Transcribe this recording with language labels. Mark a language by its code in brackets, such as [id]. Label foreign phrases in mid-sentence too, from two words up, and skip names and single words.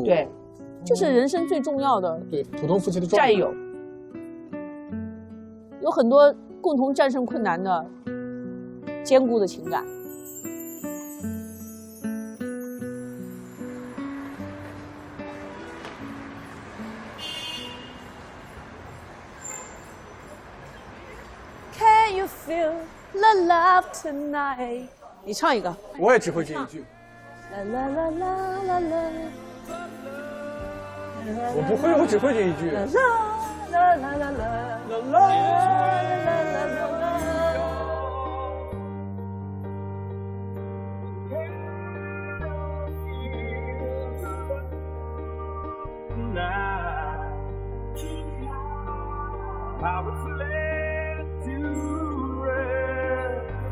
[zh] 对，就是人生最重要的对普通夫妻的战友，有很多共同战胜困难的坚固的情感。 [en] Can you feel the love tonight？ [zh] 你唱一个。我也只会这一句。啦啦啦啦啦啦。我不会，我只会这一句。啦啦啦啦啦。 [en] I was led to rest.